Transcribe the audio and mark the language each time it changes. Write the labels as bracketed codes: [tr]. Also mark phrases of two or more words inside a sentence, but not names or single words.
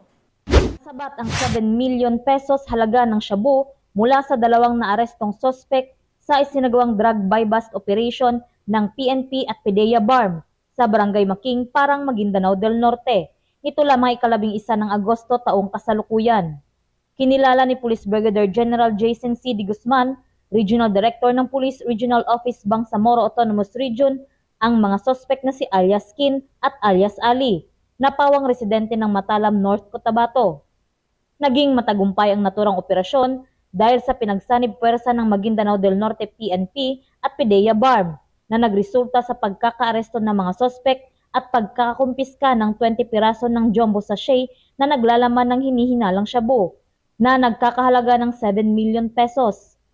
[tl] Sabat ang 7 [en] million pesos [tl] halaga ng shabu mula sa 2 naarestong suspect sa isinagawang [en] drug buy-bust operation [tl] ng PNP at PDEA BARM sa Barangay Making, Parang, Maguindanao del Norte. Ito lamang 11 ng Agosto taong kasalukuyan. Kinilala ni Police Brigadier General Jason C. D. Guzman, Regional Director ng Police Regional Office Bangsamoro Autonomous Region, ang mga suspect na si alias Kin at alias Ali, na pawang residente ng Matalam, North Cotabato. Naging matagumpay ang naturang operasyon dahil sa pinagsanib puwersa ng Maguindanao del Norte PNP at PDEA BARM na nagresulta sa pagkakaaresto ng mga sospek at pagkakakumpiska ng 20 piraso ng [en] jumbo sachet [tl] na naglalaman ng hinihinalang shabu na nagkakahalaga ng 7 [en] million pesos.